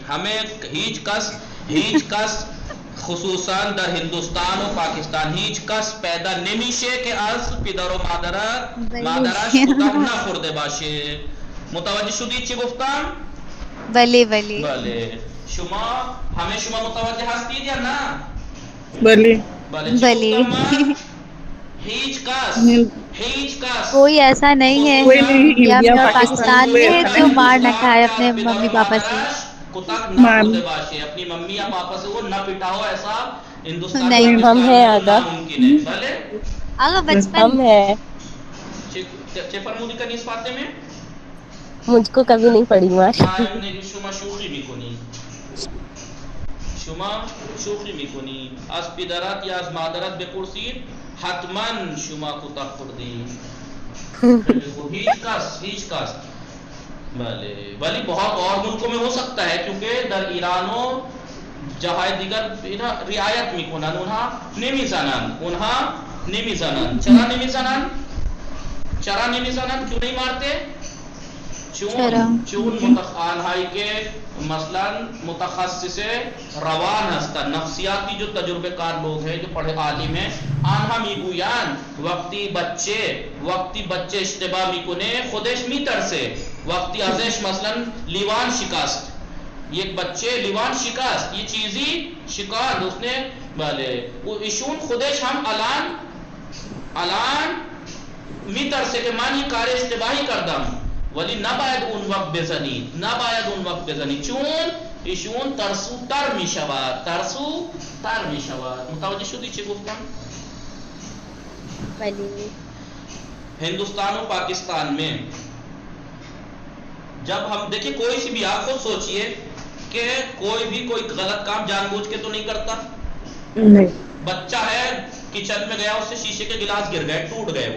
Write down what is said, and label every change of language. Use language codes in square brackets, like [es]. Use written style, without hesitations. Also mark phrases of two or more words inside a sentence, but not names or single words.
[fa] همه هیچ کس خصوصا در هندوستان و پاکستان هیچ کس پیدا نمیشه که از پدر و مادرش کتک نخورده باشه. متوجه شدید چی گفتم؟ بله بله. همه شما متوجه هستید یا نه؟ بلی بله. بله هیچ کس [ur] کوئی ایسا نہیں ہے کوئی نہیں کہ انڈیا اپنا پاکستان پاکستان میں جو مار نہ کھائے اپنے ممی پاپا سے. [fa] کتک نہ خورده باشه، [ur] اپنی ممی یا پاپا سے وہ نہ پٹاؤ. ایسا ہندوستان نہیں. ہم ہیں آگاہ. ممکن ہے. بله آقا بچپن ہم ہے. [fa] چه فرمودی کنیز فاطمه؟ [ur] مجھ کو کبھی نہیں پڑی مار. [fa] شما شوخی میکنی. از پدرت یا از مادرت بپرسید حتما شما کتک خوردی. هیچ کس. بله. [ur] ولی بہت اور ملکوں میں ہو سکتا ہے کیونکہ [fa] در ایران و جاهای دیگر رعایت میکنن. اونها نمیزنن. چرا نمیزنن؟ [ur] کیوں نہیں مارتے؟ [fa] چون آنهایی که مثلا متخصص روان هستند، [ur] نفسیاتی جو تجربه کار لوگ ہیں، جو پڑھے عالم ہیں، [fa] آنها میگویند وقتی بچه اشتباه میکنه خودش میترسه. وقتی ازش مثلا لیوان شکست، یک بچه لیوان شکست، یہ چیزی شکار [ur] اس نے [fa] بله ایشون خودش هم الان میترسه که من این کار اشتباهی کردم، ولی نباید اون وقت بزنید چون ایشون ترسو تر میشود. متوجه شدی چی گفتم؟ بلی [ur] ہندوستان و پاکستان میں جب ہم دیکھیں کوئی سی بھی، آپ خود سوچئے کہ کوئی غلط کام جان بوجھ کے تو نہیں کرتا. بچہ ہے کچن میں گیا، اس سے شیشے کے گلاس گر گئے، ٹوٹ گئے.